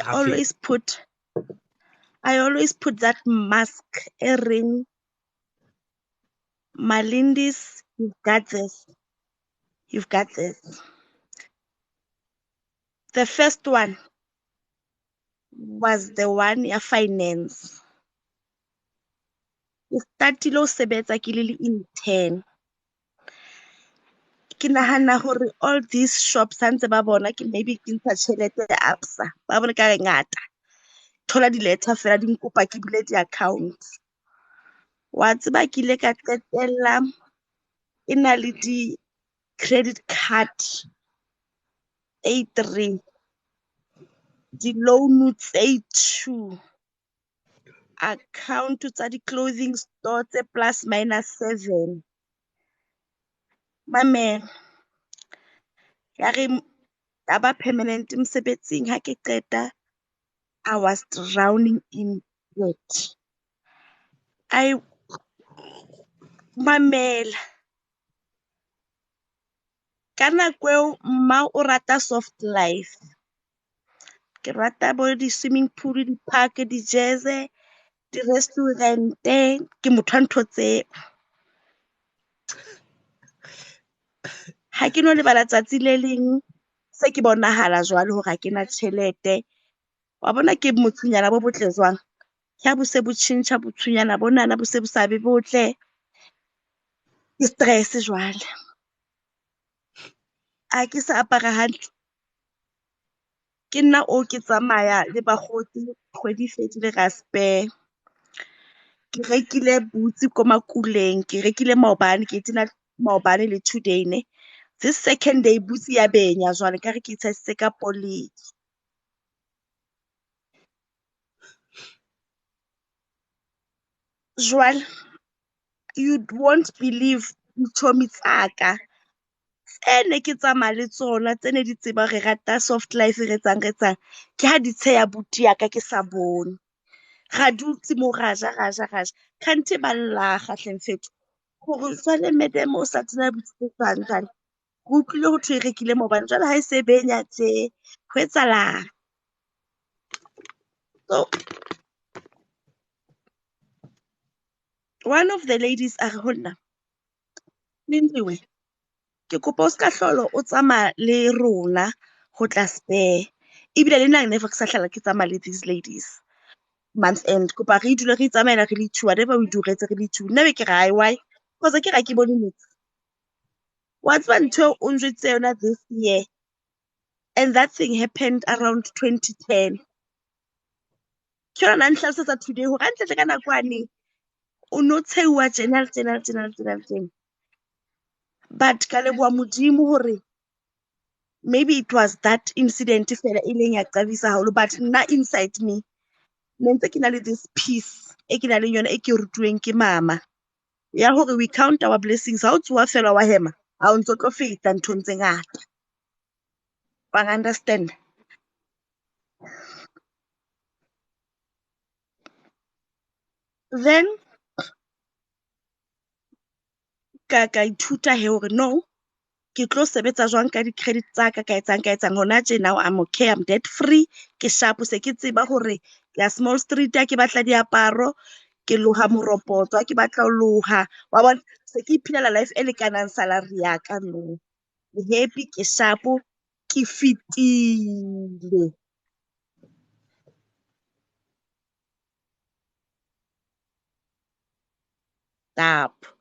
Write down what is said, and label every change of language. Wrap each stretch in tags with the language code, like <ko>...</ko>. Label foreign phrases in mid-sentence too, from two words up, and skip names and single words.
<st>Ha</st> <en>always put that mask</en> <st>e reng</st> <en>Malindis, you've got this. You've got this. The first one was the one ya finance.</en> <st>Ke startile ho sebetsa ke le intern. Ke nahana hore</st> <en>all these shops</en> <st>ha ntse ba bona ke maybe ke ntsha tjhelete ya Absa, ba bona ka ngata. Thola di-letter fela di nkopa ke bule di-account. Wa tseba ke ile ka qetella e na le di-credit card A3, di-loan tse 2, account tsa di-clothing store tse plus minus 7. Mamela, ya re taba permanent mosebetsing ha ke qeta,</st> <en>I was drowning in debt.</en> <st>Mamela, ka nako eo mma o rata soft life. Ke rata bo di-swimming pool, di-park, di-jazz, di-restaurant-e, ke motho wa ntho tseo. Ha ke no lebala tsatsi le leng se ke bonahala jwale hore ha ke na tjhelete. Wa bona ke mothunyana bo botle jwang? Ya bo se bo tjhentjha bothunyana bonana bo se bo sa be botle. Ke stress jwale. Ha ke sa apara hantle. Ke nna o ke tsamaya le bakgotsi kgwedi e fedile ra spare. Ke rekile boots ko Makuleng, ke rekile maobane, ke tena maobane le 2 day ne. This second day boots ya benya jwale ka re ke itshasitse ka poli. Jwale</st> <en>you won't believe</en> <st>dichomi tsaka ene ke tsamaya le tsona tsene di tseba re rata soft life re etsang ke ha di tsheya buti ya ka ke sa bone. Ra dutse mo raja kante ba llaga hleng fethu hore jwale madam o sa tsena botsitsana jwale go utlwile ho thwe e rekile maobane jwale ha e se benya tje ho etsalang. So</st> <en>one of the ladies</en> <st>a re ho nna, Lindiwe, ke kopa o ska hlolo o tsamaya le rona ho tla spare. Ebile le nna never ke sa hlola ke tsamaya le</st> <en>these ladies month end.</en> <st>Kopa re dule re tsamaela re le 2,</st> <en>whatever we do</en> <st>re etse re le 2. Nna be ke ra why? Because ke ra ke bone motho.</st> <en>What's one</en> <st>ntho o njwetse yona</st> <en>this year? And that thing happened around 2010.</en> <st>Ke yona nhlalosetsa today hore hantle ka nakwane o no tshewa general. But ka leboha modimo hore</st> <en>maybe it was that incident</en> <st>fela e leng ya qabisa haholo, but nna</st> <en>inside me</en> <st>ne ntse ke na le</st> <en>this peace</en> <st>e ke na le yona e ke rutuweng ke mama ya hore</st> <en>we count our blessings.</en> <st>Ha o tsoha fela wa hema ha o ntso tlo feta nthong tse ngata. Ba understand? Then ka ithuta he hore no, ke tlo sebetsa jwang ka di-credit tsaka ka etsang hona tje.</st> <en>Now I'm okay, I'm debt free,</en> <st>ke sharp, se ke tseba hore ke ya Small Street ke batla diaparo, ke loha moropotso ke batla ho loha. Wa bona se ke iphilela life e lekanang salary ya ka no. Ke happy, ke sharp, ke fitile.</st> <en>Stop.</en>